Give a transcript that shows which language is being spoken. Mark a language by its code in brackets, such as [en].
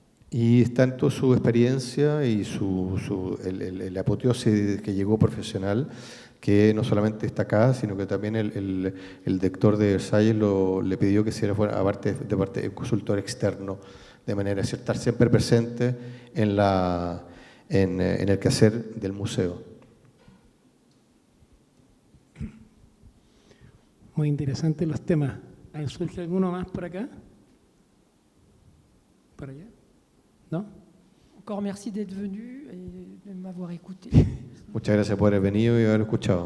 [es] Y tanto su experiencia y el apoteosis que llegó profesional, que no solamente está acá, sino que también el director de Versalles le pidió que fuera aparte de consultor externo, de manera de estar siempre presente en el quehacer del museo. Muy interesantes los temas. ¿Surge alguno más por acá? ¿Por allá? ¿No? [fr] Encore merci d'être venu et de m'avoir écouté. [es] Muchas gracias por haber venido y haber escuchado. Sí, muchas gracias. Le damos un aplauso, por favor.